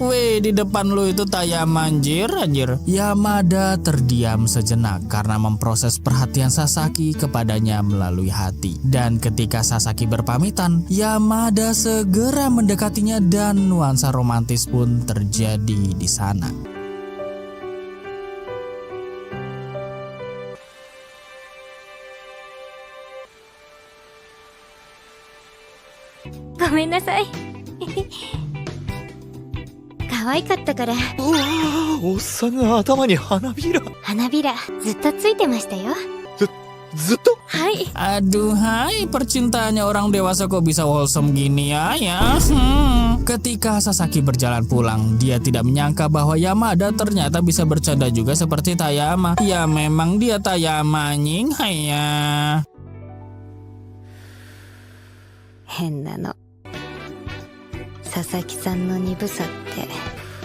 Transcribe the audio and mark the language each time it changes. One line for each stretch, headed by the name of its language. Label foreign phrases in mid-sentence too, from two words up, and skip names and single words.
Indonesian: Weh, di depan lu itu Tayama anjir. Yamada terdiam sejenak karena memproses perhatian Sasaki kepadanya melalui hati. Dan ketika Sasaki berpamitan, Yamada segera mendekatinya dan nuansa romantis pun terjadi di sana.
Japanese: ごめんなさい。可愛かったから。うわー、おっさんが頭に花びら。花びらずっとついてましたよ。ずっと。はい。
Indonesian: Aduhai, percintaannya orang dewasa kok bisa wholesome gini ya. Ketika Sasaki berjalan pulang, dia tidak menyangka bahwa Yamada ternyata bisa bercanda juga seperti Tayama. Ya memang dia Tayama anjing, haya.
Japanese: 変なの。佐々木さんの鈍さって